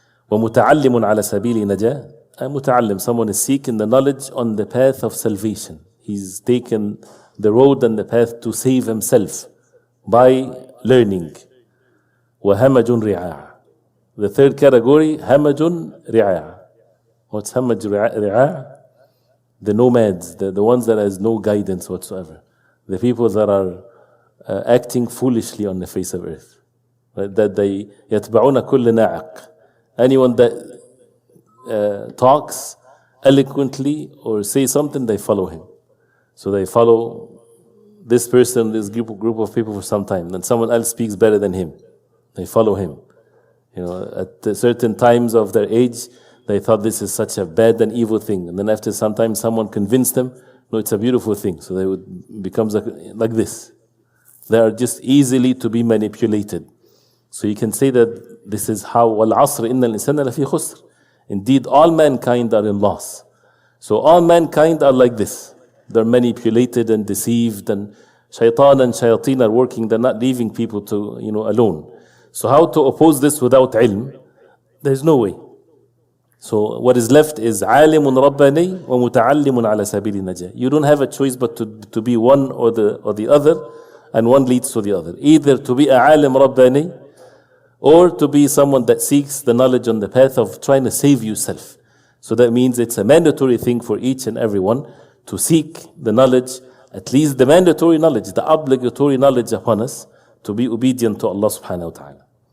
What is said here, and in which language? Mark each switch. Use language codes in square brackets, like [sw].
[ar] ومتعلم على سبيل نجاة. [en] A muta'allim, someone is seeking the knowledge on the path of salvation. He's taken the road and the path to save himself by learning. [ar] وهمج رعاع. [en] The third category, همج رعاع. What's همج رعاع? The nomads, the ones that has no guidance whatsoever. The people that are acting foolishly on the face of earth. Right? That they [ar] يتبعون كل ناعق. [en] Anyone that talks eloquently or say something, they follow him. So they follow this person, this group of people for some time. Then someone else speaks better than him. They follow him. At certain times of their age, they thought this is such a bad and evil thing. And then after some time, someone convinced them, no, it's a beautiful thing. So they would become like this. They are just easily to be manipulated. So you can say that this is how [ar] وَالْعَصْرِ إِنَّ الْإِنسَانَ لَفِي خُسْرٍ. [en] Indeed, all mankind are in loss. So all mankind are like this. They're manipulated and deceived, and shaitan and shayateen are working. They're not leaving people to, alone. So how to oppose this without ilm? There's no way. So what is left is [ar] عالم رباني ومتعلم على سبيل النجاة. [en] You don't have a choice but to be one or the other, and one leads to the other. Either to be a عالم رباني, or to be someone that seeks the knowledge on the path of trying to save yourself. So that means it's a mandatory thing for each and everyone to seek the knowledge, at least the mandatory knowledge, the obligatory knowledge upon us, to be obedient to Allah subhanahu wa ta'ala.